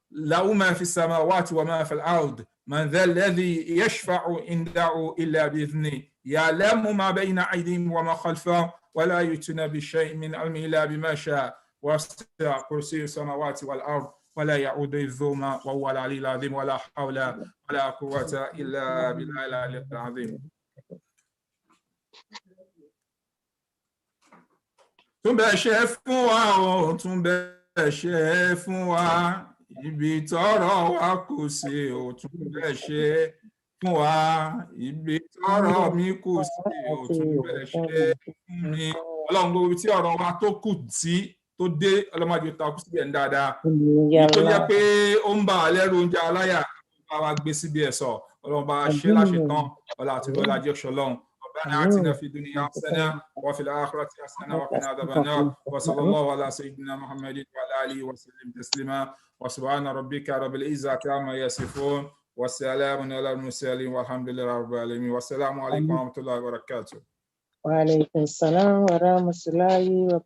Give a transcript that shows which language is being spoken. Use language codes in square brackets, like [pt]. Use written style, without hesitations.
[ar] له ما في السماوات وما في الأرض من ذا الذي يشفع عنده إلا بإذنه يعلم ما بين أيديهم وما خلفهم ولا يؤتون بشيء من علمه إلا بما شاء وسع كرسي السماوات والأرض ولا يعود حفظهما وهو العلي العظيم ولا حول ولا قوة إلا بالله العلي العظيم. [yo] tún bẹ ṣe fún wa o tún bẹ ṣe fún wa ibi tọ́rọ̀ wa kù sí o tún bẹ ṣe fún wa ibi tọ́rọ̀ mi kù sí o tún bẹ ṣe fún mi ọlọ́run gbogbo tí ọ̀rọ̀ wa tó kù sí tó dé ọlọ́mọdé ta kú síbẹ̀ ń dáadáa tó jẹ́ pé ó ń bà á lẹ́rù oúnjẹ aláyà bá wa gbé síbi ẹ̀sọ́ ọlọ́run bá ṣe láṣetán ọlá àti bọ́lá jẹ́ ṣọlọ́run [ar] ربنا آتنا في الدنيا حسنة وفي الآخرة حسنة وقنا عذاب النار وصلى الله على سيدنا محمد وعلى آله وسلم تسليما وسبحان ربك رب العزة عما يصفون والسلام على المرسلين والحمد لله رب العالمين والسلام عليكم ورحمة الله وبركاته. وعليكم السلام ورحمة الله وبركاته.